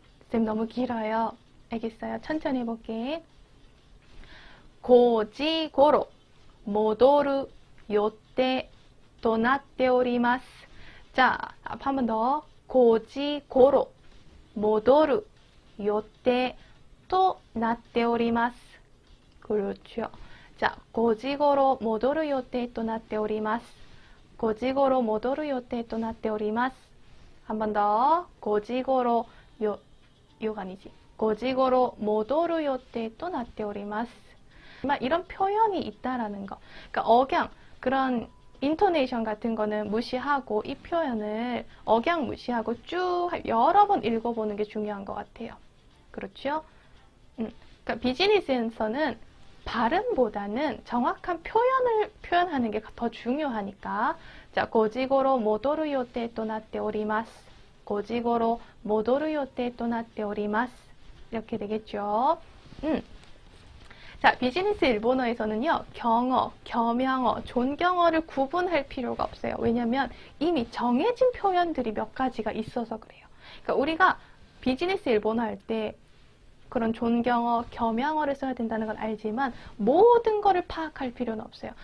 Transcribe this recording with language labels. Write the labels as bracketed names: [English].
[Korean] 쌤 너무 길어요. 알겠어요? 천천히 해볼게. [Japanese] 고지고로 모도루 요테 또 나tte 오리마스. [Korean] 자, 한 번 더. [Japanese] 고지고로 모도루 요테 또 나tteおります. [Korean] 그렇죠. [Japanese] 자, 5時頃戻る予定となっております. 5時頃戻る予定となっております. [Korean] 한 번 더. [Japanese] 5時頃 [Korean] 요가 아니지. [Japanese] 5時頃戻る予定となっております. [Korean] 이런 표현이 있다라는 거. 그러니까 억양, 그런 인토네이션 같은 거는 무시하고 이 표현을 억양 무시하고 쭉 여러 번 읽어보는 게 중요한 것 같아요. 그렇죠? 그러니까 비즈니스에서는 발음보다는 정확한 표현을 표현하는 게 더 중요하니까. [Japanese] 자, 5時頃戻る予定となっております.5時頃戻る予定となっております. [Korean] 이렇게 되겠죠. 자, 비즈니스 일본어에서는요, 경어, 겸양어, 존경어를 구분할 필요가 없어요. 왜냐면 이미 정해진 표현들이 몇 가지가 있어서 그래요. 그러니까 우리가 비즈니스 일본어 할 때 그런 존경어, 겸양어를 써야 된다는 건 알지만 모든 거를 파악할 필요는 없어요.